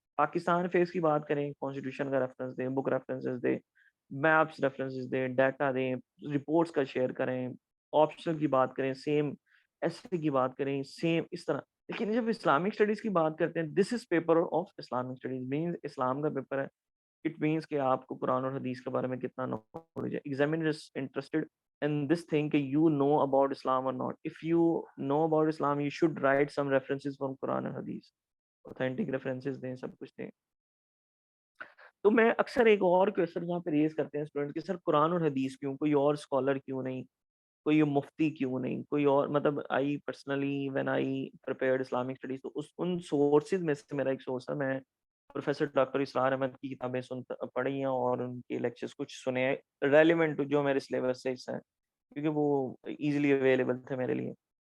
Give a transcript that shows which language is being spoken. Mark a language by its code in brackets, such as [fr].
[ur] Pakistan face کی بات کریں, کانسٹیٹیوشن کا ریفرنس دیں, بک ریفرنسز دیں, میپس ریفرنسز دیں, ڈیٹا دیں, رپورٹس کا شیئر کریں, آپشنل کی بات کریں, سیم ایسے کی بات کریں, سیم اس طرح. لیکن جب اسلامک اسٹڈیز کی بات کرتے ہیں, [en] this is paper of Islamic studies, [ur] means اسلام کا پیپر ہے. اٹ مینس کہ آپ کو قرآن اور حدیث کے بارے میں کتنا نالج ہے. [en] Examiner is interested in this thing کہ you know about Islam or not. If you know about Islam, you should write some references from Quran and Hadith. [ur] Authentic references دیں, سب کچھ دیں. تو میں اکثر ایک اور کویسچن یہاں پہ ریز کرتے ہیں اسٹوڈنٹ کہ سر قرآن اور حدیث کیوں, کوئی اور اسکالر کیوں نہیں. کوئی مفتی کیوں نہیں, کوئی اور, مطلب [en] I personally when I prepared Islamic studies, [ur] تو ان سورسز میں سے میرا ایک سورس تھا, میں پروفیسر ڈاکٹر اسرار احمد کی کتابیں پڑھی ہیں اور ان کے لیکچرز کچھ سنے ہیں ریلیونٹ جو میرے سلیبس سے حصہ ہیں, کیونکہ وہ ایزیلی اویلیبل تھے میرے لیے.